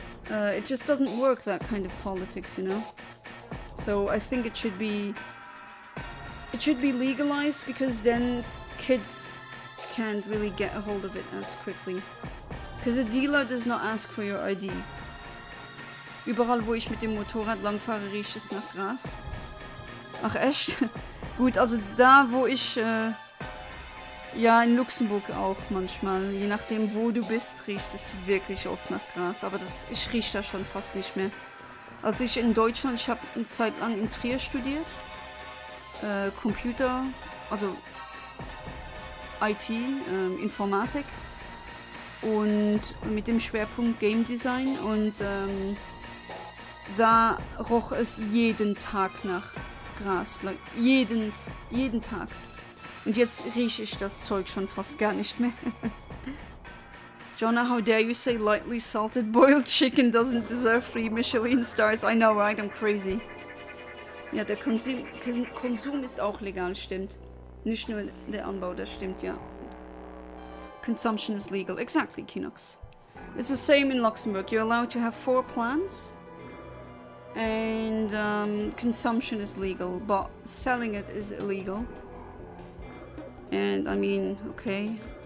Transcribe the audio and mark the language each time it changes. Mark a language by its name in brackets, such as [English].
[English] It just doesn't work, that kind of politics, you know? So I think it should be legalized, because then kids can't really get a hold of it as quickly. Because a dealer does not ask for your ID. [German] Überall, wo ich mit dem Motorrad langfahre, riecht es nach Gras. Ach echt? Gut, also da, wo ich... Ja, in Luxemburg auch manchmal. Je nachdem, wo du bist, riecht es wirklich oft nach Gras. Aber ich rieche da schon fast nicht mehr. Als ich in Deutschland, ich habe eine Zeit lang in Trier studiert. Computer, also IT, Informatik. Und mit dem Schwerpunkt Game Design. Und da roch es jeden Tag nach Gras. Like, jeden Tag. Und jetzt rieche ich das Zeug schon fast gar nicht mehr. [English] Jonah, how dare you say lightly salted boiled chicken doesn't deserve 3 Michelin stars? I know, right? I'm crazy. [German] Ja, der Konsum ist auch legal, stimmt. Nicht nur der Anbau, das stimmt, ja. [English] Consumption is legal. Exactly, Kinox. It's the same in Luxembourg. You're allowed to have 4 plants. And consumption is legal, but selling it is illegal. And I mean, okay.